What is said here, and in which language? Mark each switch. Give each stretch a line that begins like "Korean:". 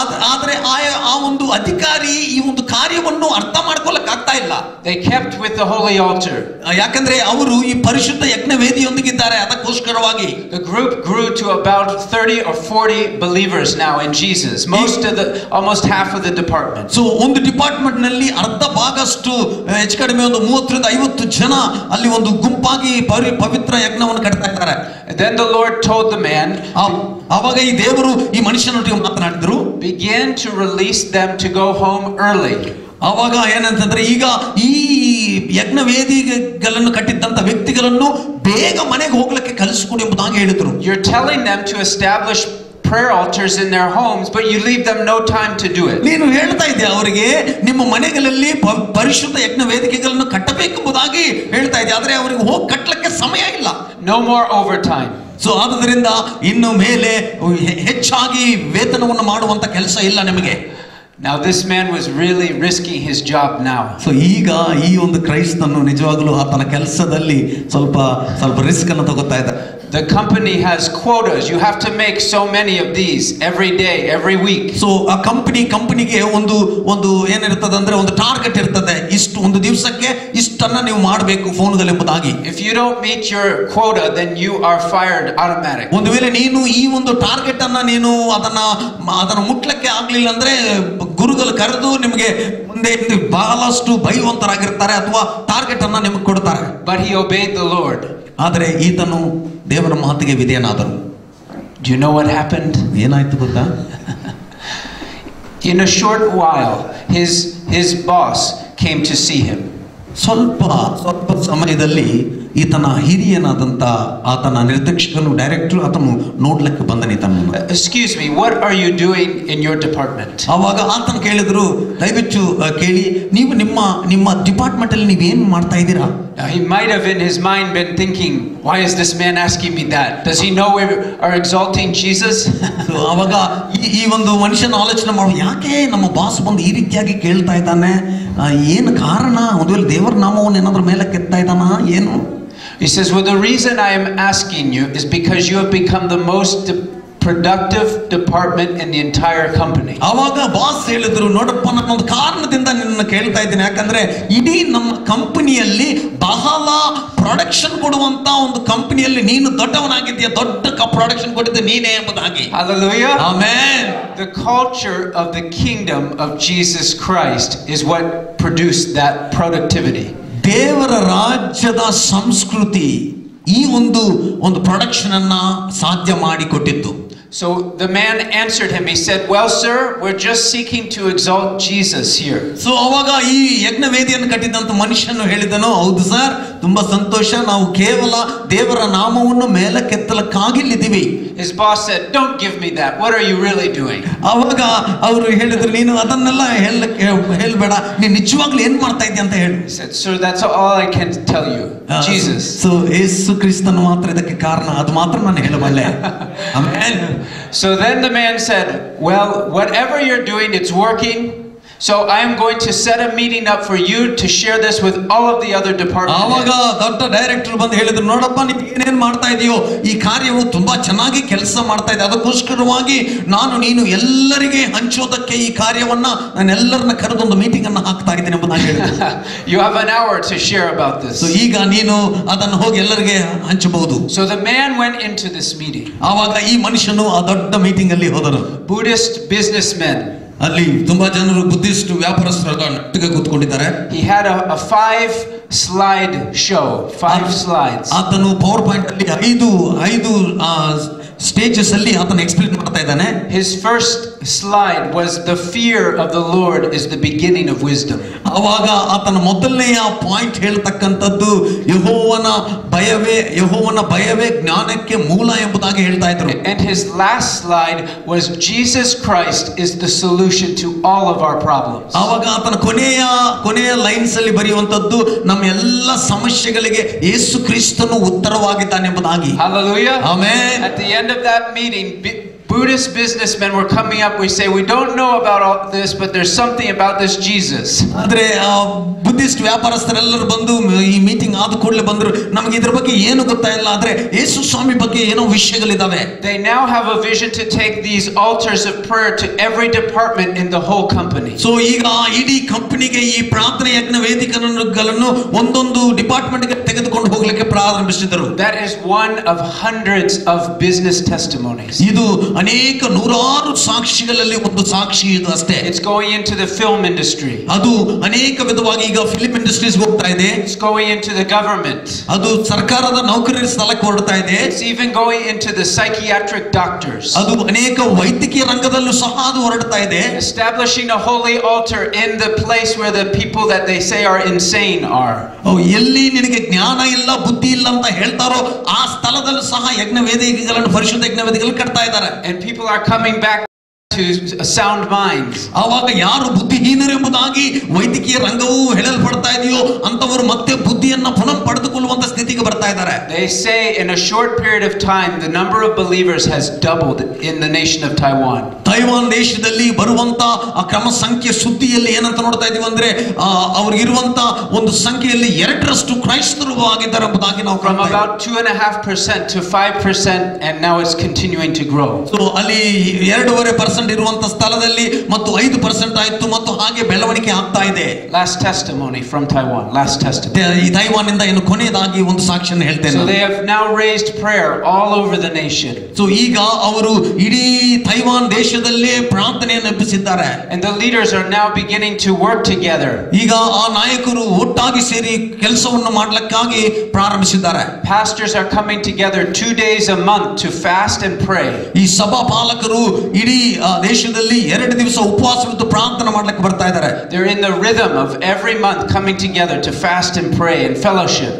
Kannada: ಆದ್ರೆ ಆ ಒಂದು ಅಧಿಕಾರಿ ಈ ಒಂದು ಕಾರ್ಯವನ್ನು ಅರ್ಥ ಮಾಡ್ಕೊಳ್ಳಕ್ ಆಗ್ತಾ ಇಲ್ಲ.
English: They kept with the holy altar.
Kannada: ಯಾಕಂದ್ರೆ ಅವರು ಈ ಪರಿಶುದ್ಧ ಯಜ್ಞ ವೇದಿಯೊಂದಿಗಿದ್ದಾರೆ, ಅದಕ್ಕೋಸ್ಕರವಾಗಿ.
English: The group grew to about 30 or 40 believers now in Jesus. Almost half of the department.
Kannada: So ಒಂದು ಡಿಪಾರ್ಟ್ಮೆಂಟ್ ನಲ್ಲಿ ಅರ್ಧ ಭಾಗಷ್ಟು ಹೆಚ್ಚು ಕಡಿಮೆ ಒಂದು 30 ರಿಂದ 50 ಜನ ಅಲ್ಲಿ ಒಂದು ಗುಂಪಾಗಿ ಪವಿತ್ರ ಯಜ್ಞವನ್ನು ಕಟ್ತಾ ಇದ್ದಾರೆ.
English: Then the Lord told the man,
Kannada: ಅವಾಗ ಈ ದೇವರು ಈ ಮನುಷ್ಯನೊಟ್ಟಿಗೆ ಮಾತನಾಡಿದ್ರು,
English: begin to release them to go home early.
Kannada: ಅವಾಗ ಏನಂತಂದ್ರೆ, ಈಗ ಈ ಯಜ್ಞ ವೇದಿಗಳನ್ನು ಕಟ್ಟಿದ್ದಂತ ವ್ಯಕ್ತಿಗಳನ್ನು ಬೇಗ ಮನೆಗೆ ಹೋಗ್ಲಿಕ್ಕೆ ಕಲಿಸಿಕೊಡಿ ಎಂಬುದಾಗಿ ಹೇಳಿದ್ರು.
English: You're telling them to establish prayer altars in their homes, but you leave them no time to do it.
Kannada: ನೀನು ಹೇಳ್ತಾ ಇದ್ದೀಯ ಅವರಿಗೆ ನಿಮ್ಮ ಮನೆಗಳಲ್ಲಿ ಪರಿಶುದ್ಧ ಯಜ್ಞ ವೇದಿಕೆಗಳನ್ನು ಕಟ್ಟಬೇಕೆಂಬುದಾಗಿ ಹೇಳ್ತಾ ಇದ್ದೀಯ, ಆದ್ರೆ ಅವರಿಗೆ ಹೋಗಿ ಕಟ್ಟಲಿಕ್ಕೆ ಸಮಯ ಇಲ್ಲ.
English: No more overtime.
Kannada: ಸೊ ಆದ್ದರಿಂದ ಇನ್ನು ಮೇಲೆ ಹೆಚ್ಚಾಗಿ ವೇತನವನ್ನು ಮಾಡುವಂತ ಕೆಲಸ ಇಲ್ಲ ನಿಮಗೆ.
English: Now this man was really risking his job now.
Kannada: So ಈಗ ಈ ಒಂದು ಕ್ರೈಸ್ತನು ನಿಜವಾಗಲೂ ಆತನ ಕೆಲಸದಲ್ಲಿ ಸ್ವಲ್ಪ ರಿಸ್ಕ್ ಅನ್ನು ತಗೋತಾ ಇದ್ದ.
English: The company has quotas. You have to make so many of these every day, every week.
Kannada: So ಆ ಕಂಪನಿಗೆ ಒಂದು ಏನಿರ್ತದೆ ಅಂದ್ರೆ ಒಂದು ಟಾರ್ಗೆಟ್ ಇರ್ತದೆ, ಇಷ್ಟು ಒಂದು ದಿವಸಕ್ಕೆ ಇಷ್ಟನ್ನ ನೀವು ಮಾಡಬೇಕು ಫೋನ್ಗಳಲ್ಲಿ ಎಂಬುದಾಗಿ.
English: If you don't meet your quota, then you are fired automatic.
Kannada: ಒಂದು ವೇಳೆ ನೀನು ಈ ಒಂದು ಟಾರ್ಗೆಟ್ ಅನ್ನ ನೀನು ಅದನ್ನ ಮುಟ್ಲಕ್ಕೆ ಆಗ್ಲಿಲ್ಲ ಅಂದ್ರೆ ಗುರುಗಳು ಕರೆದು ನಿಮಗೆ ಮುಂದೆ ಬಹಳಷ್ಟು ಬೈಯುವಂತರಾಗಿರ್ತಾರೆ ಅಥವಾ ಟಾರ್ಗೆಟ್ ಅನ್ನ ನಿಮಗೆ ಕೊಡ್ತಾರೆ.
English: But he obeyed the Lord.
Kannada: ಆದರೆ ಈತನು ದೇವರ ಮಾತಿಗೆ ವಿಧೇಯನಾದನು.
English: Do you know what happened?
Kannada: ಏನಾಯ್ತು ಗೊತ್ತಾ?
English: In a short while, his boss came to see him.
Kannada: ಸ್ವಲ್ಪ ಸಮಯದಲ್ಲಿ ಈತನ ಹಿರಿಯನಾದಂತ ಆತನ ನಿರ್ದೇಶಕನು ಡೈರೆಕ್ಟರ್ ಆತನು ನೋಡ್ಲಿಕ್ಕೆ ಬಂದನು ಈತನನ್ನು.
English: Excuse me, what are you doing in your department?
Kannada: ಅವಾಗ ಆತನ ಕೇಳಿದ್ರು, ದಯವಿಟ್ಟು ಕೇಳಿ, ನೀವು ನಿಮ್ಮ ಡಿಪಾರ್ಟ್ಮೆಂಟ್ ಅಲ್ಲಿ ನೀವು ಏನು ಮಾಡ್ತಾ ಇದ್ದೀರಾ?
English: He might have in his mind been thinking, why is this man asking me that? Does he know we are exalting Jesus?
Kannada: So ಅವಾಗ ಈ ಒಂದು ಮನುಷ್ಯನ ಆಲೋಚನೆ ಮಾಡುವ, ಯಾಕೆ ನಮ್ಮ ಬಾಸ್ ಬಂದು ಈ ರೀತಿಯಾಗಿ ಕೇಳ್ತಾ ಇದ್ದಾನೆ, ಏನು ಕಾರಣ? ಒಂದು ವೇಳೆ ದೇವರ ನಾಮವನ್ನು ಏನಾದ್ರೂ ಮೇಲೆ ಕೆತ್ತಾ ಇದ್ದಾನ ಏನು?
English: He says, well, the reason I am asking you is because you have become the most productive department in the entire company.
Kannada: ಅವಾಗ ಬಾಸ್ ಹೇಳಿದ್ರು, ನೋಡಪ್ಪ, ನಾನು ಒಂದು ಕಾರಣದಿಂದ ನಿನ್ನ ಕೇಳ್ತಾ ಇದ್ದೀನಿ, ಯಾಕಂದ್ರೆ ಇಡೀ ನಮ್ಮ ಕಂಪನಿಯಲ್ಲಿ ಬಹಳ ಪ್ರೊಡಕ್ಷನ್ ಕೊಡುವಂತ ಒಂದು ಕಂಪನಿಯಲ್ಲಿ ನೀನು ದೊಡ್ಡವನಾಗಿದ್ದೀಯ, ದೊಡ್ಡ ಪ್ರೊಡಕ್ಷನ್ ಕೊಟ್ಟಿದ್ದು ನೀನೇ ಎಂಬುದಾಗಿ.
English: Hallelujah. Amen. The culture of the kingdom of Jesus Christ is what produced that productivity.
Kannada: ದೇವರ ರಾಜ್ಯದ ಸಂಸ್ಕೃತಿ ಈ ಒಂದು ಪ್ರೊಡಕ್ಷನ್ ಅನ್ನ ಸಾಧ್ಯ ಮಾಡಿಕೊಟ್ಟಿತ್ತು.
English: So the man answered him. He said, well, sir, we're just seeking to exalt Jesus here.
Kannada: So ಅವಾಗ ಈ ಯಜ್ಞ ವೇದಿಯನ್ನು ಕಟ್ಟಿದಂತ ಮನುಷ್ಯನು ಹೇಳಿದನು, ಹೌದು ಸರ್, ತುಂಬಾ ಸಂತೋಷ, ನಾವು ಕೇವಲ ದೇವರ ನಾಮವನ್ನು ಮೇಲಕ್ಕೆತ್ತಲಕ್ಕಾಗಿ ಇಲ್ಲಿದ್ದೀವಿ.
English: His boss said, don't give me that. What are you really doing?
Kannada: ಅವಾಗ ಅವರು ಹೇಳಿದ್ರು, ನೀನು ಅದನ್ನೆಲ್ಲ ಹೇಳ್ಬೇಡ, ನೀನು ನಿಜವಾಗ್ಲೂ ಏನ್ ಮಾಡ್ತಾ ಇದ್ದೀಯ ಅಂತ ಹೇಳು.
English: He said, sir, that's all I can tell you. Jesus.
Kannada: So ಯೇಸು ಕ್ರಿಸ್ತನು ಮಾತ್ರ ಇದಕ್ಕೆ ಕಾರಣ, ಅದು ಮಾತ್ರ ನಾನು ಹೇಳಬಲ್ಲೆ.
English: Amen. So then the man said, well, whatever you're doing, it's working. So I am going to set a meeting up for you to share this with all of the other departments.
Kannada: ಆವಾಗ ದೊಡ್ಡ director ಬಂದು ಹೇಳಿದ್ರು, ನೋಡಪ್ಪ ನೀವು ಏನೇನ್ ಮಾಡ್ತಾ ಇದೆಯೋ ಈ ಕಾರ್ಯವು ತುಂಬಾ ಚೆನ್ನಾಗಿ ಕೆಲಸ ಮಾಡ್ತಾ ಇದೆ, ಅದಕ್ಕೋಸ್ಕರವಾಗಿ ನೀನು ಎಲ್ಲರಿಗೆ ಹಂಚೋದಕ್ಕೆ ಈ ಕಾರ್ಯವನ್ನ ನಾನು ಎಲ್ಲರನ್ನ ಕರೆದು ಒಂದು ಮೀಟಿಂಗ್ ಅನ್ನು ಹಾಕ್ತಾ ಇದ್ದೇನೆ ಎಂಬುದಾಗಿ ಹೇಳಿದ್ರು.
English: You have an hour to share about this.
Kannada: So ಈಗ ನೀನು ಅದನ್ನು ಹೋಗಿ ಎಲ್ಲರಿಗೆ ಹಂಚಬಹುದು.
English: So the man went into this meeting.
Kannada: ಆವಾಗ ಈ ಮನುಷ್ಯನು ಆ ದೊಡ್ಡ ಮೀಟಿಂಗ್ ಅಲ್ಲಿ ಹೋದರು.
English: Buddhist businessmen.
Kannada: ಅಲ್ಲಿ ತುಂಬಾ ಜನರು ಬುದ್ಧಿಸ್ಟ್ ವ್ಯಾಪಾರಸ್ಥರು ಒಟ್ಟಿಗೆ ಕೂತ್ಕೊಂಡಿದ್ದಾರೆ.
English: He had a 5 slide show, 5 slides.
Kannada: ಆತನು ಪವರ್ ಪಾಯಿಂಟ್ ಅಲ್ಲಿ ಐದು ಸ್ಟೇಜಸ್ ಅಲ್ಲಿ ಆತನು ಎಕ್ಸ್ಪ್ಲೇನ್ ಮಾಡ್ತಾ ಇದ್ದಾನೆ.
English: His first slide was the fear of the Lord is the beginning of wisdom.
Kannada: ಆವಾಗ ಆತನ ಮೊದಲನೆಯ ಪಾಯಿಂಟ್ ಹೇಳ್ತಕ್ಕಂಥದ್ದು ಯೆಹೋವನ ಭಯವೇ ಜ್ಞಾನಕ್ಕೆ ಮೂಲ ಎಂಬುದಾಗಿ ಹೇಳ್ತಾ ಇದ್ರು.
English: And his last slide was Jesus Christ is the solution to all of our problems.
Kannada: ಆವಾಗ ಆತನ ಕೊನೆಯ ಲೈನ್ಸ್ ಅಲ್ಲಿ ಬರೆಯುವಂತದ್ದು ನಮ್ಮ ಎಲ್ಲ ಸಮಸ್ಯೆಗಳಿಗೆ ಯೇಸು ಕ್ರಿಸ್ತನು ಉತ್ತರವಾಗಿದ್ದಾನೆ ಎಂಬುದಾಗಿ.
English: Hallelujah. Amen. At the end of that meeting, Buddhist businessmen were coming up. We say we don't know about all this, but there's something about this Jesus.
Kannada: ಆದ್ರೆ ಬುದ್ಧಿಸ್ಟ್ ವ್ಯಾಪಾರಸ್ಥರೆಲ್ಲರೂ ಬಂದು ಈ ಮೀಟಿಂಗ್ ಆದ ಕೂಡಲೇ ಬಂದ್ರು, ನಮಗೆ ಇದರ ಬಗ್ಗೆ ಏನು ಗೊತ್ತಾಯಿಲ್ಲ, ಆದ್ರೆ ಯೇಸು ಸ್ವಾಮಿ ಬಗ್ಗೆ ಏನೋ ವಿಷಯಗಳಿದಾವೆ.
English: They now have a vision to take these altars of prayer to every department in the whole company.
Kannada: So ಈಗ ಇಡೀ ಕಂಪನಿಗೆ ಈ ಪ್ರಾರ್ಥನೆ ಯಜ್ಞ ವೇದಿಕೆಗಳನ್ನು ಒಂದೊಂದು ಡಿಪಾರ್ಟ್ಮೆಂಟ್ ಗೆ ತೆಗೆದುಕೊಂಡು ಹೋಗಲಿಕ್ಕೆ ಪ್ರಾರಂಭಿಸಿದರು.
English: That is one of hundreds of business testimonies.
Kannada: ಇದು ಅನೇಕ ನೂರಾರು ಸಾಕ್ಷಿಗಳಲ್ಲಿ ಒಂದು ಸಾಕ್ಷಿ ಇದು ಅಷ್ಟೇ.
English: It's going into the film industry.
Kannada: ಅದು ಅನೇಕ ವಿಧವಾಗಿ ಈಗ ಫಿಲ್ಮ್ ಇಂಡಸ್ಟ್ರೀಸ್ ಹೋಗ್ತಾ ಇದೆ.
English: It's going into the government.
Kannada: ಅದು ಸರ್ಕಾರದ ನೌಕರರ ಸ್ಥಳಕ್ಕೆ ಹೊರಡ್ತಾ ಇದೆ.
English: It's even going into the psychiatric doctors.
Kannada: ಅದು ಅನೇಕ ವೈದ್ಯಕೀಯ ರಂಗದಲ್ಲೂ ಸಹ ಅದು ಹೊರಡ್ತಾ ಇದೆ.
English: Establishing a holy altar in the place where the people that they say are insane are.
Kannada: ಎಲ್ಲಿ ನಿನಗೆ ಜ್ಞಾನ ಇಲ್ಲ ಬುದ್ಧಿ ಇಲ್ಲ ಅಂತ ಹೇಳ್ತಾರೋ ಆ ಸ್ಥಳದಲ್ಲೂ ಸಹ ಯಜ್ಞ ವೇದಿಕೆಗಳನ್ನು ಪರಿಶುದ್ಧ ಯಜ್ಞ ವೇದಿಕೆಗಳನ್ನು ಕಟ್ತಾ ಇದ್ದಾರೆ.
English: And people are coming back to sound minds.
Kannada: ಆವಾಗ ಯಾರು ಬುದ್ಧಿಹೀನರು ಎಂಬುದಾಗಿ ವೈದ್ಯಕೀಯ ರಂಗವು ಹೇಳಲ್ಪಡ್ತಾ ಇದೆಯೋ ಅಂತವರು ಮತ್ತೆ ಬುದ್ಧಿಯನ್ನ ಪುನಃ ಪಡೆದುಕೊಳ್ಳುವಂತ ಸ್ಥಿತಿಗೆ ಬರ್ತಾ ಇದ್ದಾರೆ.
English: They say in a short period of time the number of believers has doubled in the nation of Taiwan.
Kannada: Taiwan ದೇಶದಲ್ಲಿ ಬರುವಂತ ಆ ಕ್ರಮ ಸಂಖ್ಯೆ ಸುದ್ದಿಯಲ್ಲಿ ಏನಂತ ನೋಡ್ತಾ ಇದೀವಿ ಅಂದ್ರೆ ಅವರಿಗಿರುವಂತ ಒಂದು ಸಂಖ್ಯೆಯಲ್ಲಿ 2ರಷ್ಟು ಕ್ರೈಸ್ತರು ಆಗಿದ್ದಾರೆ ಎಂಬುದಾಗಿ ನಾವು
English: from about 2.5% to 5% and now it's continuing to grow.
Kannada: So ಅಲ್ಲಿ 2.5% ಇರುವಂತ ಸ್ಥಳದಲ್ಲಿ ಮತ್ತು 5% ಆಯ್ತು ಮತ್ತು ಹಾಗೆ ಬೆಳವಣಿಗೆ ಆಗ್ತಾ ಇದೆ.
English: Last testimony from Taiwan. Last testimony.
Kannada: ಈ ತೈವಾನ್ ಇಂದ ಇನ್ನು ಕೊನೆಯದಾಗಿ ಒಂದು ಸಾಕ್ಷಿಯನ್ನು ಹೇಳ್ತೇನೆ.
English: So they have now raised prayer all over the nation.
Kannada: So ಈಗ ಅವರು ಇಡೀ ತೈವಾನ್ ದೇಶದಲ್ಲಿ ಪ್ರಾರ್ಥನೆಯನ್ನು ಎಬ್ಬಿಸಿದ್ದಾರೆ.
English: And the leaders are now beginning to work together.
Kannada: ಈಗ ಆ ನಾಯಕರು ಒಟ್ಟಾಗಿ ಸೇರಿ ಕೆಲಸವನ್ನು ಮಾಡಲಿಕ್ಕಾಗಿ ಪ್ರಾರಂಭಿಸಿದ್ದಾರೆ.
English: Pastors are coming together 2 days a month to fast and pray.
Kannada: ಈ ಸಭಾ ಪಾಲಕರು ಇಡೀ ದೇಶದಲ್ಲಿ 2 ದಿವಸ ಉಪವಾಸವಿದ್ದು ಪ್ರಾರ್ಥನೆ ಮಾಡಲಿಕ್ಕೆ ಬರ್ತಾ ಇದ್ದಾರೆ.
English: They're in the rhythm of every month coming together to fast and pray and fellowship.